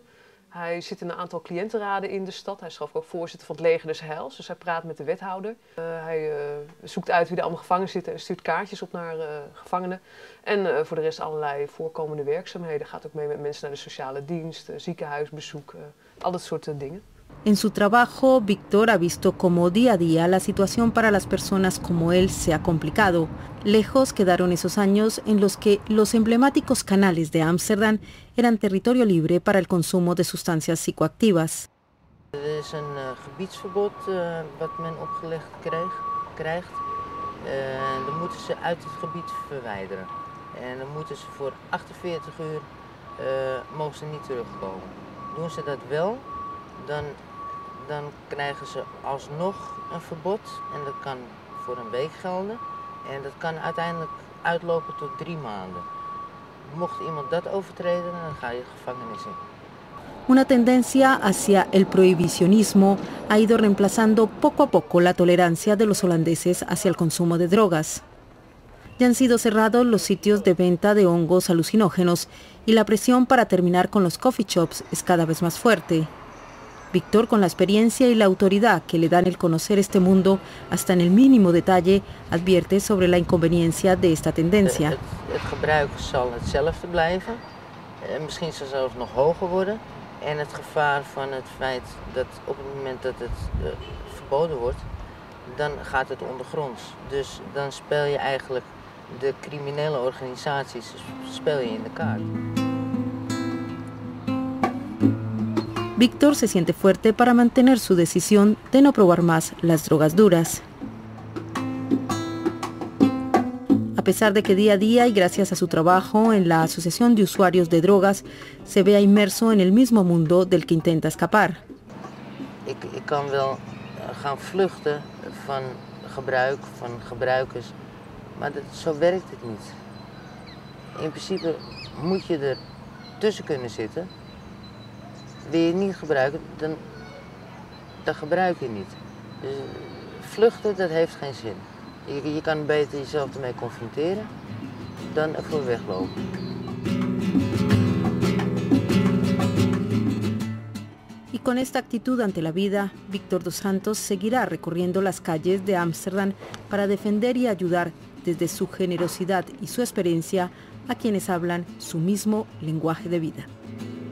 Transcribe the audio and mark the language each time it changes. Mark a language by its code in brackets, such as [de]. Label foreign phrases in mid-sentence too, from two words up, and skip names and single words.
[nl] Hij zit in een aantal cliëntenraden in de stad. Hij is zelf ook voorzitter van het Leger des Heils. Dus hij praat met de wethouder. Hij zoekt uit wie er allemaal gevangen zitten en stuurt kaartjes op naar gevangenen. En voor de rest allerlei voorkomende werkzaamheden. Gaat ook mee met mensen naar de sociale dienst, ziekenhuisbezoek, al dat soort dingen. [es] En su trabajo, Víctor ha visto cómo día a día la situación para las personas como él se ha complicado. Lejos quedaron esos años en los que los emblemáticos canales de Ámsterdam eran territorio libre para el consumo de sustancias psicoactivas. [nl] Er is een gebiedsverbod wat men opgelegd krijgt. Dan moeten ze uit het gebied verwijderen. En dan moeten ze voor 48 uur mogen ze niet terugkomen. Doen ze dat wel, dan krijgen ze alsnog een verbod en dat kan voor een week gelden en dat kan uiteindelijk uitlopen tot 3 maanden. Mocht iemand dat overtreden, dan ga je gevangenis in. [es] Una tendencia hacia el prohibicionismo ha ido reemplazando poco a poco la tolerancia de los holandeses hacia el consumo de drogas. Ya han sido cerrados los sitios de venta de hongos alucinógenos y la presión para terminar con los [en] coffee shops [es] es cada vez más fuerte. Víctor, con la experiencia y la autoridad que le dan el conocer este mundo hasta en el mínimo detalle, advierte sobre la inconveniencia de esta tendencia. [nl] Het gebruik zal hetzelfde blijven, misschien zal het zelfs nog hoger worden. En het gevaar van het feit dat op het moment dat het verboden wordt, dan gaat het ondergronds. Dus dan speel je eigenlijk de criminele organisaties speel je in de kaart. [es] Víctor se siente fuerte para mantener su decisión de no probar más las drogas duras. A pesar de que día a día y gracias a su trabajo en la Asociación de Usuarios de Drogas se vea inmerso en el mismo mundo del que intenta escapar. [nl] Ik kan wel gaan vluchten van gebruik, van gebruikers, maar zo werkt het niet. In principe moet je er tussen kunnen zitten. Wil je het niet gebruiken, dan gebruik je niet. Dus vluchten, dat heeft geen zin. Je kan beter jezelf ermee confronteren dan ervoor weglopen. [es] Y con esta actitud ante la vida, Víctor dos Santos seguirá recorriendo las calles de Ámsterdam para defender y ayudar desde su generosidad y su experiencia a quienes hablan su mismo lenguaje de vida.